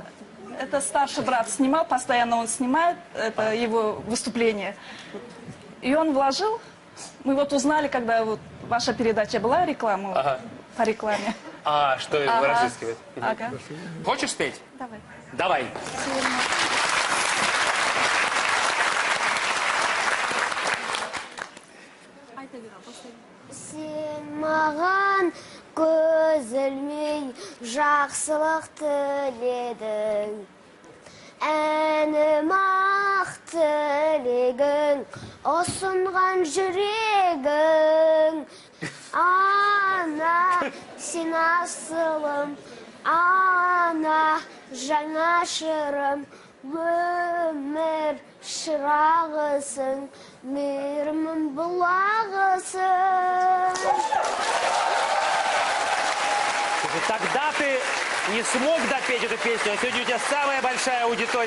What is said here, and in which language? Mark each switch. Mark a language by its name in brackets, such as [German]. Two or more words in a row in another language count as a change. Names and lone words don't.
[Russian] Это старший брат снимал, постоянно он снимает, это его выступление. И он вложил, мы вот узнали, когда вот ваша передача была, рекламу, по рекламе. Что его разыскивает. Ага. Хочешь спеть? Давай. Давай. [Kazakh] Сен маған көз ілмей жақсылық тіледің. Әнім ақ тілегің, ұсынған жүрегің. Ана, сен асылым, ана, жаңа шырым. Өмір шырағысың, мейірімін бұлағысың. [Russian] Тогда ты не смог допеть эту песню, а сегодня у тебя самая большая аудитория.